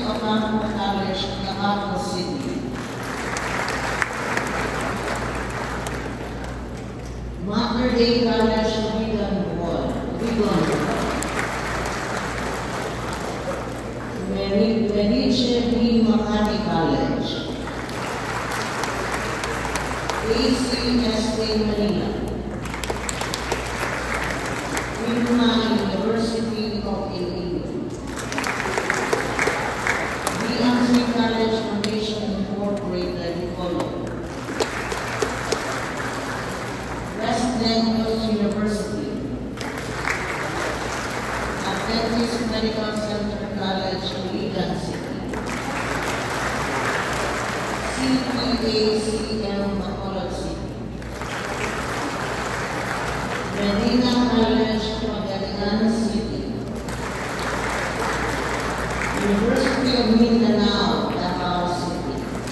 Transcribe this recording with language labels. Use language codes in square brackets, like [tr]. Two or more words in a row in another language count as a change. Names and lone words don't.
[en] Ocampo College, Davao City. Mater Dei College, Bigan, Medici B. Makati College. ACST Manila. Wilma University of Illinois. BMC College Foundation Incorporated, Colon. West Denver University. Adventist Medical Center College, Ligan City. CPACM, Bacolod City. Medina College, Pagadian City. University of Mindanao, Davao City.